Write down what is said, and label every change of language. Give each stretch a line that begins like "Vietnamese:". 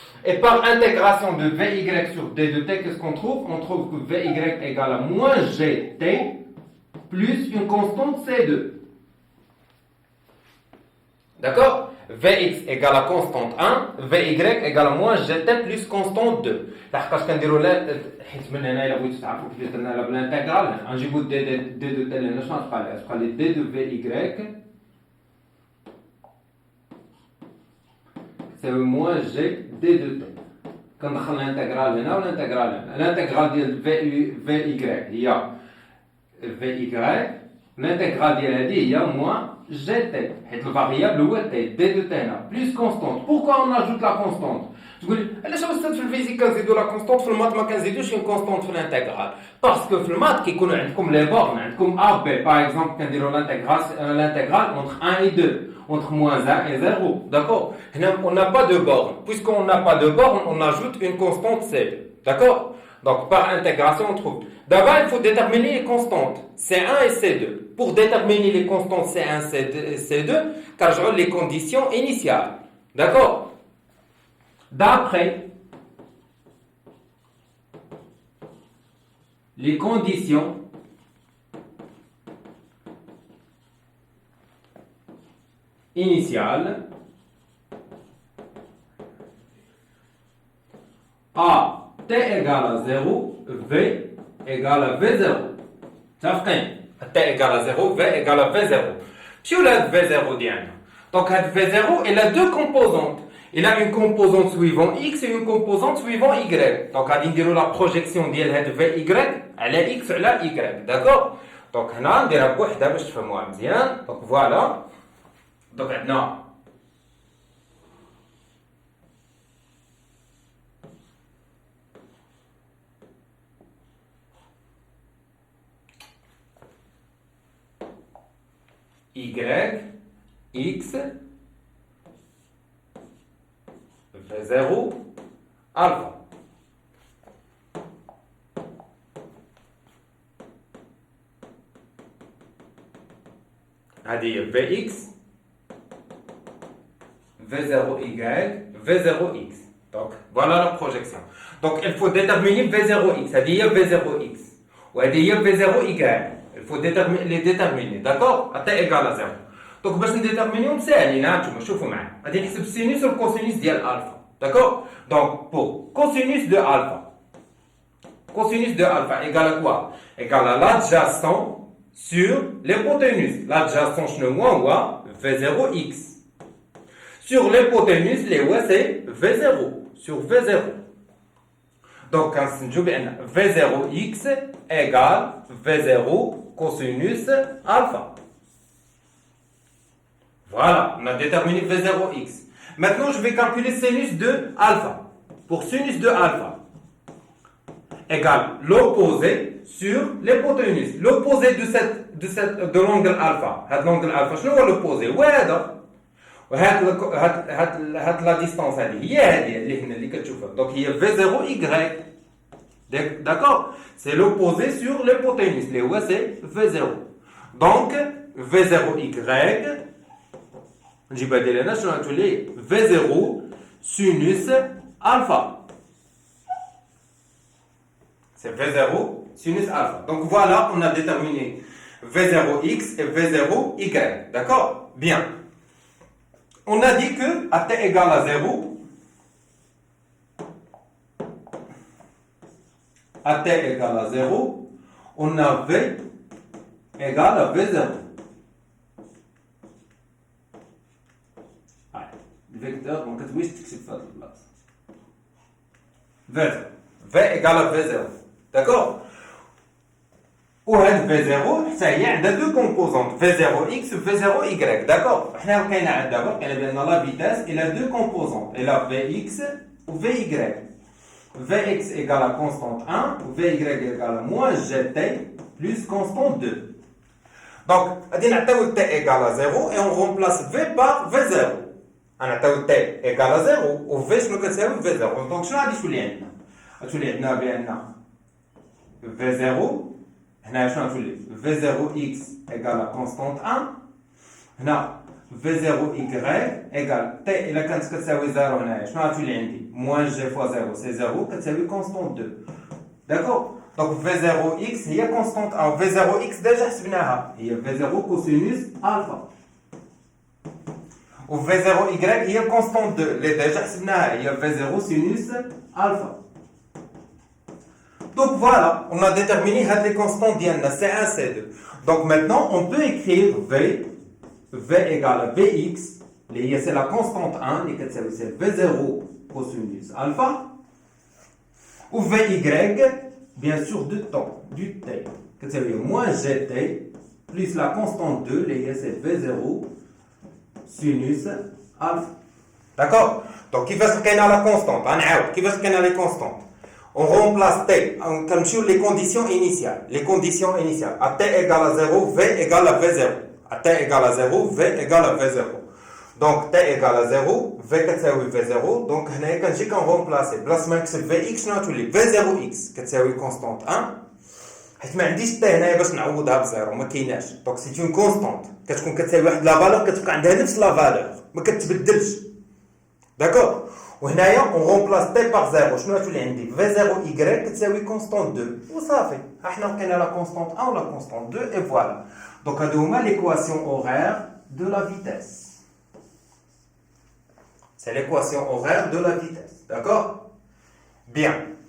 French: Et par intégration de Vy sur d de t, qu'est-ce qu'on trouve? On trouve que Vy égale à moins gt plus une constante C2. D'accord? Vx égale à constante 1, Vy égale à moins gt plus constante 2.
Arabic: لحقاش كنديروا حيت من هنا الا بغيتو تعرفوا كيفاش درنا لها بالانتيغرال غنجيبوا دي دو تي لهنا شنو غتبقى لها؟ غتبقى لي دي دو في تساوي موان جي دي دو تي. كندخل الانتيغرال هنا والانتيغرال هنا. الانتيغرال ديال في هي في الانتيغرال ديال هذه هي موان gt, حيت الفاريابل هو t, d de t هنا, plus constante.
French: Pourquoi on ajoute la constante?
Arabic: تقول لي علاش استاذ في الفيزيك كنزيدوا لا كونستونت في المات ما كنزيدوش اون كونستونت في الانتيغرال؟ باسكو في المات كيكونوا عندكم لي بورن عندكم ا بي باغ اكزومبل كنديروا l'intégral entre 1 et 2 entre moins 1 et 0.
French: D'accord? Hna on n'a pas de borne. Puisqu'on n'a pas de borne, on ajoute une constante c. D'accord? Donc par intégration on trouve. D'abord il faut déterminer les constantes C1 et C2. Pour déterminer les constantes C1 et C2, car je les conditions initiales. D'accord? D'après les conditions initiale A t égale à 0, V égale à V0. متفقين؟ t égale à 0, V égale à V0. شو لهاد V0 ديالنا؟ Donc هاد V0 il a deux composantes. Il a une composante suivant X et une composante suivant Y.
Arabic: Donc غادي نديرو la projection ديال هاد VY على X على Y.
French: D'accord?
Arabic: Donc هنا نديرها بوحدها باش تفهموها مزيان. Donc voilà. Donc عندنا Y, X, V0, alpha. هذه Vx, V0Y, V0X.
French: Donc, voilà la projection. Donc, il faut déterminer V0X. هذه V0X. وهذه V0Y. Il faut les déterminer. D'accord? À t égale à 0.
Arabic: Donc, باش نديتيرمينيهم ساهلين. هانتوما شوفوا معايا. غادي نحسب السينوس والكوسينوس ديال الفا.
French: D'accord? Donc, pour cosinus de alpha. Cosinus de alpha égale à quoi? Égale à l'adjacent sur l'hypoténuse. L'adjacent شنو هو V0x. Sur l'hypoténuse, c'est V0. Sur V0. Donc, كنستنتجو بأن V0x égale V0 cosinus alpha. Voilà, on a déterminé V0x. Maintenant, je vais calculer sinus de alpha. Pour sinus de alpha égale l'opposé sur l'hypoténuse. L'opposé de l'angle alpha. L'angle alpha, شنو هو l'opposé؟ وهذا.
Arabic: وهاد la distance هذه هي هذه اللي هنا اللي كتشوفها.
French: Donc هي V0y. D'accord? C'est l'opposé sur l'hypoténuse. اللي هو c'est V0. Donc V0y نجيبها ديال هنا شنو غتولي V0 sinus alpha. C'est V0 sinus alpha. Donc voilà, on a déterminé V0x et V0y. D'accord? Bien. On a dit que à t égale à 0, à t égale à 0, on a V égale à V0.
Arabic: الفيكتور ما كتبغيش تكتب في هذه البلاصه.
French: V égale à V0. D'accord?
Arabic: وهاد V0 حتى هي عندها دو كومبوزونت V0x و V0y. D'accord? حنا لقينا عاد دابا لقينا بان لا فيتاس الى دو كومبوزونت الى Vx و Vy.
French: Vx égale à constante 1 ou Vy égale à moins gt plus constante 2. Donc غادي نعطيو t égale à 0 et on remplace V par V0.
Arabic: غنعطيو t égale à 0 و V شنو كتساوي V0. دونك شنو غادي تولي عندنا؟ غتولي عندنا بان V0 هنا شنو غتولي V0x égale à constante 1. هنا V0y égale t إلا كانت كتساوي 0 هنايا شنو غتولي عندي؟ moins g fois 0 c'est 0 كتساوي constante 2.
French: D'accord? Donc V0x هي constante 1. V0x déjà حسبناها هي V0 cosinus alpha.
Arabic: و V0y هي constante 2 اللي déjà حسبناها هي V0 sinus alpha.
French: Donc voilà, on a déterminé les constantes d'IN, C1, C2. Donc maintenant, on peut écrire V égale à Vx, c'est la constante 1, c'est V0 cosinus alpha, ou Vy, bien sûr, du temps, du t, c'est moins gt, plus la constante 2, c'est V0 sinus alpha. D'accord? Donc, il va se créer la constante, qui va se créer les constantes. On remplace t, comme sur les conditions initiales. Les conditions initiales. À t égale à 0, v égale à v0. À t égale à 0, v égale à v0. Donc t égale à 0, v كتساوي v0.
Arabic: Donc هنايا كنجي كنغومبلاسي بلاص ما نكتب vx شنو غتولي v0x كتساوي كونستانت 1. حيت ما عنديش t هنايا باش نعوضها بزيرو ما كايناش. دونك سي اون كونستانت كتكون كتساوي واحد لا فالور كتبقى عندها نفس لا فالور ما كتبدلش. داكور؟ وهنايا اون رومبلاس تي بار 0 شنو غتولي عندي V0y كتساوي كونستانت 2 وصافي ها حنا لقينا لا كونستانت 1 ولا كونستانت 2 اي فوالا. دونك هادو هما ليكواسيون اورير دو لا فيتاس.
French: C'est l'équation horaire de la vitesse. D'accord? Bien.